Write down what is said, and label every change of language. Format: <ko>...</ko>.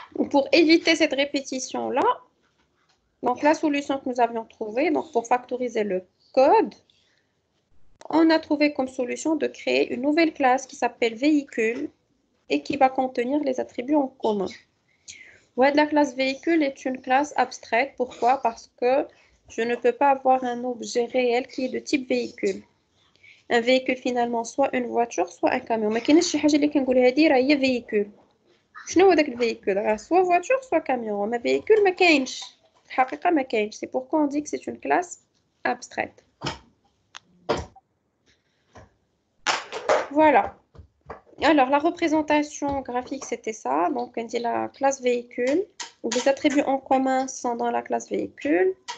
<fr>Pour éviter cette répétition-là, donc la solution que nous avions trouvée, donc pour factoriser le code, on a trouvé comme solution de créer une nouvelle classe qui s'appelle véhicule et qui va contenir les attributs en commun. Ouais, la classe véhicule est une classe abstraite. Pourquoi? Parce que je ne peux pas avoir un objet réel qui est de type véhicule. Un véhicule finalement soit une voiture soit un camion.</fr> <ar>ما كاينش شي حاجه اللي كنقول هذه راه هي فييكول. شنو هو داك الفييكول؟ راه</ar> <fr>soit voiture soit camion.</fr> <ar>ما véhicule ما كاينش. الحقيقه ما كاينش.</ar> <fr>C'est pourquoi on dit que c'est une classe abstraite. Voilà. Alors, la représentation graphique, c'était ça. Donc, on dit la classe véhicule, où les attributs en commun sont dans la classe véhicule.</fr>